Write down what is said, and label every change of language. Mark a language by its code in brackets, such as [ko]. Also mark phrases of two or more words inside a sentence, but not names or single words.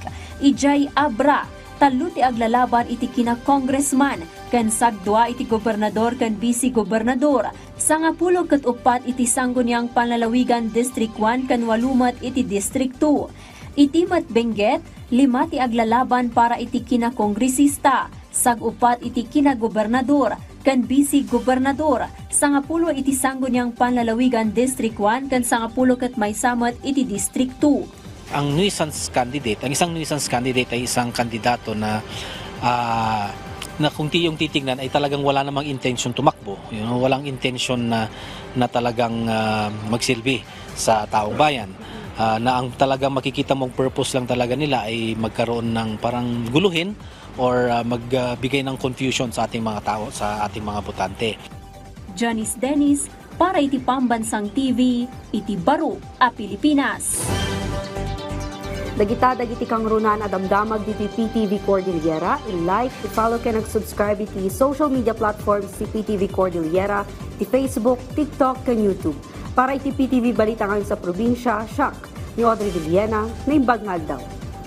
[ilo] Ijay Abra, 3 ti aglalaban iti kina-congressman, kan sagdua iti gobernador kan vice gobernador, 10 ket 4 iti sangguniang Panlalawigan District 1 kan 8 met iti District 2. Iti met Benguet, 5 ti aglalaban para iti kina-kongresista, sag-4 iti kina-gobernador, kan vice gobernador, 10 iti sangguniang Panlalawigan District 1 kan 10 ket maysa met iti District 2. [tl] Ang [en] nuisance candidate, [tl] ang isang [en] nuisance candidate [tl] ay isang kandidato na kung tiyong titignan ay talagang wala namang intention tumakbo, walang intention na talagang magsilbi sa taong bayan. na ang talagang makikita mong purpose lang talaga nila ay magkaroon ng parang guluhin or magbigay ng confusion sa ating mga tao, sa ating mga botante. [ilo] Janice Dennis, para iti Pambansang TV, iti Baro a Pilipinas. Dagita dagiti kang runan adamdamag diti PTV Cordillera, i-like, i-follow ka nag-subscribe iti [en] social media platforms [ilo] ti PTV Cordillera, ti Facebook, TikTok, kan YouTube. Para iti PTV balita ngayon sa probinsya, siyak ni Audrey Villena, na imbag nga daw.